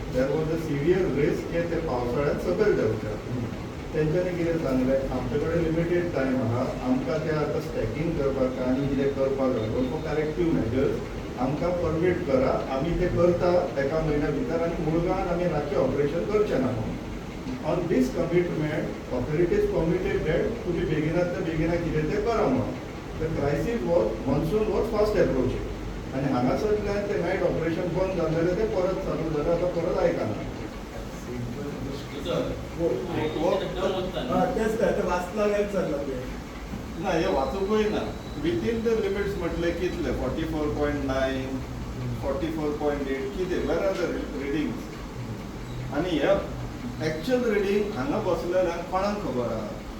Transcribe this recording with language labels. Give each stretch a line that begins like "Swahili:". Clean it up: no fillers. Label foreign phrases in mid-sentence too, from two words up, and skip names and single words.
English: There was a severe risk
Konkani: की ते पावसाळ्यांत सकयल देंवचे. तेंच्यांनी कितें सांगलें, आमचे कडेन
English: limited time
Konkani: आहा, आमकां ते आतां स्टॅकिंग करपाक आनी कितें करपाक लागून
English: corrective measures
Konkani: आमकां परमीट करा, आमी ते करता एका म्हयन्या भितर आनी मुळगांवान आमी रातचें ऑपरेशन करचें ना म्हणून.
English: On this commitment, authorities committed that
Konkani: तुम्ही बेगिनातल्या बेगिना कितें तें करा म्हणून.
English: The crisis was, monsoon was fast approaching.
Konkani: आणि हांगासरल्यान ते
English: night operation
Konkani: बंद जाल्लें तें परत चालू जालें. आतां परत आयकना. तेच वाचला ना हे वाचूकय ना.
English: within the limits
Konkani: म्हटले कितले 44.9, 44.8 कितें
English: where are the readings
Konkani: आनी हे
English: actual reading
Konkani: हांगा बसलेल्यांक कोणाक खबर आहा?